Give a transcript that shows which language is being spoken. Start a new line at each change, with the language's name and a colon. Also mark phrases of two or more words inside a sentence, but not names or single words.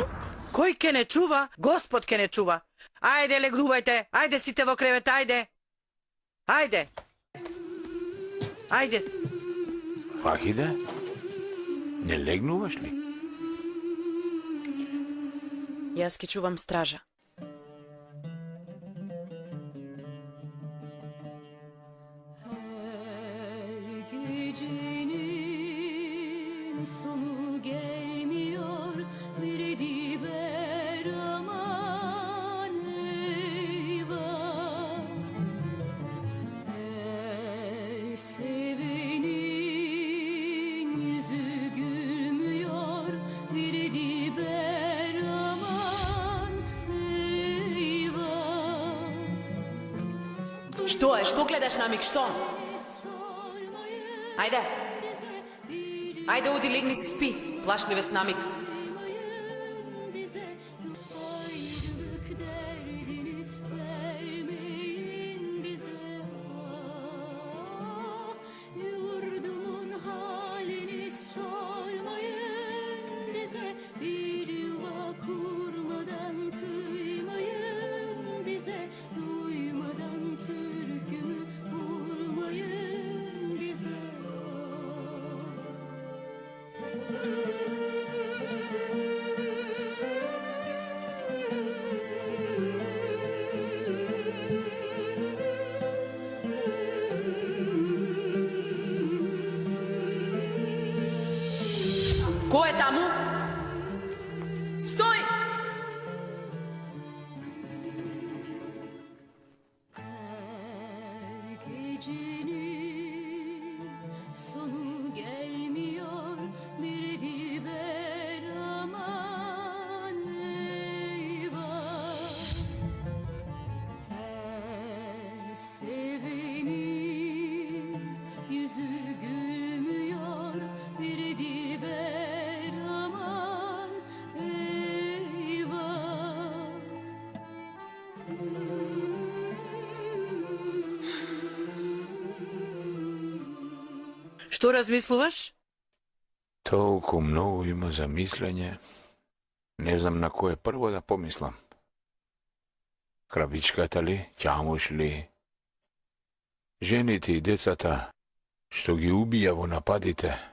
Macedonian: Кој ќе не чува? Господ ќе не чува. Ајде, легнувајте. Ајде сите во кревет, ајде. Ајде. Ајде. Вахиде? Не легнуваш ли? Јас ќе чувам стража.
Turkish: Sonu gelmiyor bir diber aman eyvah. Her sevenin yüzü gülmüyor bir diber aman eyvah.
Macedonian: Што е? Што гледаш на миг? Што? Ајде. Ајде, оди, легни си, спи. Плашливец намик.
Turkish: Yurdumun halini sormayın bize. Bir yuva kurmadan kıymayın bize. Duymadan türkümü vurmayın bize.
Macedonian: Кој е таму? Стој!
Turkish: Gecenin sonu gelmiyor bir diber aman eyvah. Her sevenin yüzü gülmüyor bir diber aman eyvah.
Macedonian: Што размислуваш? Толку многу има за мислење. Не знам на кое прво да помислам. Кравичката ли, ќамуш ли, жените и децата што ги убија во нападите.